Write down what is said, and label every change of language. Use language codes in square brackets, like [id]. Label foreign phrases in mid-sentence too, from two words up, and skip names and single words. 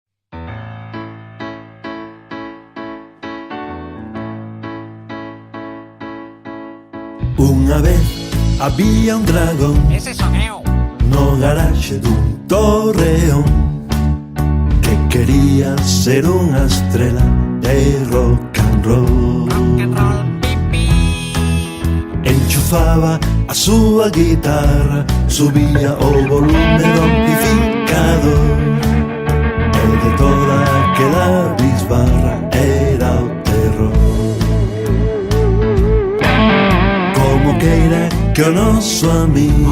[gl] Unha vez había un dragón. Ese son eu. No garaxe dun torreón que quería ser unha estrela de [en] rock and roll. Rock and roll, pipi. [gl] Enchufaba a súa guitarra, subía o volume do amplificador, e de toda aquela bisbarra era o terror. Como queira que o noso amigo